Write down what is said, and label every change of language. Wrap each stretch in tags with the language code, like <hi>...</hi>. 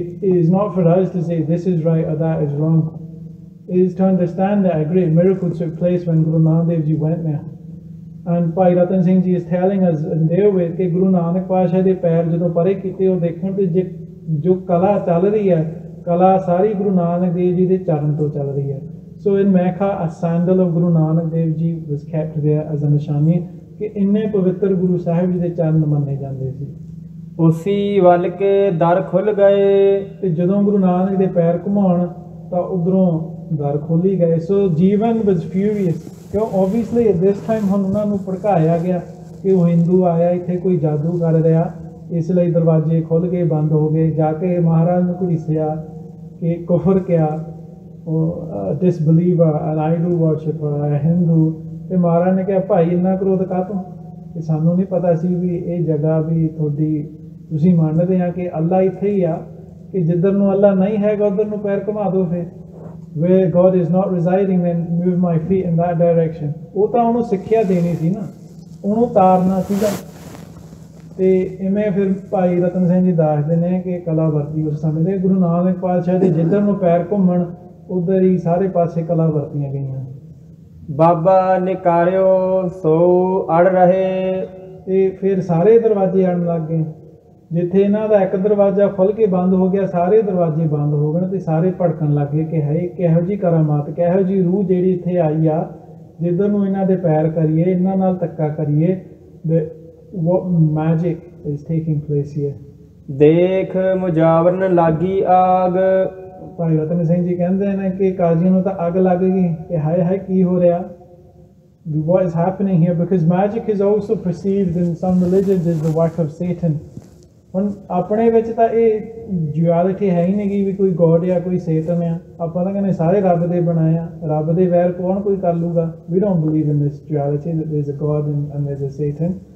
<en>It is not for us to say this is right or that is wrong. It is to understand that a great miracle took place when Guru Nanak Dev Ji went there. And Bhai Rattan Singh Ji is telling us in their way that</en> <pa>Guru Nanak Pasha de pair ਜਦੋਂ ਪਰੇ ਕੀਤੇ ਉਹ ਦੇਖਣ ਤੇ ਜੋ ਕਲਾ ਚੱਲ ਰਹੀ ਹੈ, ਕਲਾ ਸਾਰੀ ਗੁਰੂ ਨਾਨਕ ਦੇਵ ਜੀ ਦੇ ਚਰਨ ਤੋਂ ਚੱਲ ਰਹੀ ਹੈ.</pa> <en>So in Mecca, a sandal of Guru Nanak Dev Ji was kept there as a</en> <pa>ਨਿਸ਼ਾਨੀ ਕਿ ਇੰਨੇ ਪਵਿੱਤਰ ਗੁਰੂ ਸਾਹਿਬ ਜੀ ਦੇ ਚਰਨ ਮੰਨੇ ਜਾਂਦੇ ਸੀ. ਉਸੀ ਵੱਲ ਕੇ ਦਰ ਖੁੱਲ ਗਏ, ਤੇ ਜਦੋਂ ਗੁਰੂ ਨਾਨਕ ਦੇ ਪੈਰ ਘੁਮਾਉਣ ਤਾਂ ਉਧਰੋਂ ਦਰ ਖੋਲੀ ਗਏ. ਸੋ ਜੀਵਨ</pa> <en>was furious,</en> <pa>ਕਿਉਂ</pa> <en>obviously at this time</en> <pa>ਹੁਣ ਉਹਨਾਂ ਨੂੰ ਭੜਕਾਇਆ ਗਿਆ ਕਿ ਉਹ ਹਿੰਦੂ ਆਇਆ ਇੱਥੇ ਕੋਈ ਜਾਦੂ ਕਰ ਰਿਹਾ, ਇਸ ਲਈ ਦਰਵਾਜ਼ੇ ਖੁੱਲ ਗਏ, ਬੰਦ ਹੋ ਗਏ. ਜਾ ਕੇ ਮਹਾਰਾਜ ਨੂੰ ਘੜੀਸਿਆ ਕਿ ਕੁਫਰ ਕਿਆ, ਉਹ</pa> <en>disbeliever, an idol worshipper,</en> <pa>ਹਿੰਦੂ. ਤੇ ਮਹਾਰਾਜ ਨੇ ਕਿਹਾ ਭਾਈ ਇੰਨਾ ਕ੍ਰੋਧ ਕਾਹਤੋਂ, ਕਿ ਸਾਨੂੰ ਨਹੀਂ ਪਤਾ ਸੀ ਵੀ ਇਹ ਜਗ੍ਹਾ ਵੀ ਤੁਹਾਡੀ, ਤੁਸੀਂ ਮੰਨਦੇ ਆ ਕਿ ਅੱਲਾ ਇੱਥੇ ਹੀ ਆ, ਕਿ ਜਿੱਧਰ ਨੂੰ ਅੱਲਾ ਨਹੀਂ ਹੈਗਾ ਉੱਧਰ ਨੂੰ ਪੈਰ ਘੁਮਾ ਦਿਓ.</pa> <en>ਫਿਰ where God is not residing, then move my feet in that direction.</en> <pa>ਉਹ ਤਾਂ ਉਹਨੂੰ ਸਿੱਖਿਆ ਦੇਣੀ ਸੀ ਨਾ, ਉਹਨੂੰ ਤਾਰਨਾ ਸੀਗਾ. ਤੇ ਇਵੇਂ ਫਿਰ ਭਾਈ ਰਤਨ ਸਿੰਘ ਜੀ ਦੱਸਦੇ ਨੇ ਕਿ ਕਲਾ ਵਰਤੀ ਉਸ ਸਮੇਂ ਦੇ ਗੁਰੂ ਨਾਨਕ ਪਾਤਸ਼ਾਹ ਦੇ ਜਿੱਧਰ ਨੂੰ ਪੈਰ ਘੁੰਮਣ ਉੱਧਰ ਹੀ ਸਾਰੇ ਪਾਸੇ ਕਲਾ ਵਰਤੀਆਂ ਗਈਆਂ. ਬਾਬਾ ਨਿਕਾਰਿਓ ਸੋ ਅੜ ਰਹੇ, ਤੇ ਫਿਰ ਸਾਰੇ ਦਰਵਾਜ਼ੇ ਅੜਨ ਲੱਗ ਗਏ. ਜਿੱਥੇ ਇਹਨਾਂ ਦਾ ਇੱਕ ਦਰਵਾਜ਼ਾ ਖੁੱਲ੍ਹ ਕੇ ਬੰਦ ਹੋ ਗਿਆ, ਸਾਰੇ ਦਰਵਾਜ਼ੇ ਬੰਦ ਹੋ ਗਏ ਤੇ ਸਾਰੇ ਭੜਕਣ ਲੱਗ ਗਏ ਕਿ ਹੈ ਕਿਹੋ ਜਿਹੀ ਕਰਾਮਾਤ, ਕਿਹੋ ਜਿਹੀ ਰੂਹ ਜਿਹੜੀ ਇੱਥੇ ਆਈ ਆ, ਜਿੱਧਰ ਨੂੰ ਇਹਨਾਂ ਦੇ ਪੈਰ ਕਰੀਏ, ਇਹਨਾਂ ਨਾਲ ਧੱਕਾ ਕਰੀਏ.</pa> <en>What magic is taking place here?</en> <pa>ਦੇਖ ਮੁਜਾਵਰਨ ਲਾਗੀ ਆਗ, ਭਾਈ ਰਤਨ ਸਿੰਘ ਜੀ ਕਹਿੰਦੇ ਨੇ ਕਿ ਕਾਜ਼ੀ ਨੂੰ ਤਾਂ ਅੱਗ ਲੱਗ ਗਈ ਕਿ ਹਾਏ ਹਾਏ ਕੀ ਹੋ ਰਿਹਾ.</pa> <en>What is happening here? Because magic is also perceived in some religions as the work of Satan.</en> <pa>ਹੁਣ ਆਪਣੇ ਵਿੱਚ ਤਾਂ ਇਹ ਡਿਊਐਲਿਟੀ ਹੈ ਹੀ ਨਹੀਂ ਕਿ ਵੀ ਕੋਈ ਗੋਡ ਆ ਕੋਈ ਸੇਤਨ ਆ. ਆਪਾਂ ਤਾਂ ਕਹਿੰਦੇ ਸਾਰੇ ਰੱਬ ਦੇ ਬਣਾਏ ਆ, ਰੱਬ ਦੇ ਵੈਰ ਕੌਣ ਕੋਈ ਕਰ ਲੂਗਾ.</pa> <en>We don't believe in this duality that there's a God and there's a Satan.</en>